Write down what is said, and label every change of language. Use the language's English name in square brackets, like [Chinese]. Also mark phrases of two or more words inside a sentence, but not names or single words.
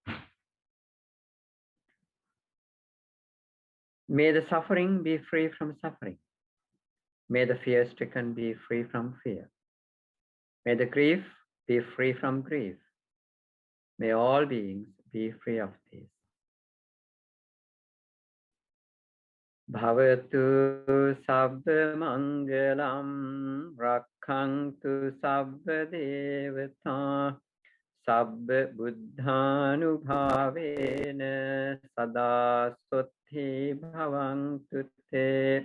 [English] May the suffering be free from suffering. May the fear-stricken be free from fear. May the grief be free from grief. May all beings be free of this. [Pali] Bhavatu sabba mangalam rakkhantu sabba devata sabba buddhanubhavena sada sutti bhavantu te.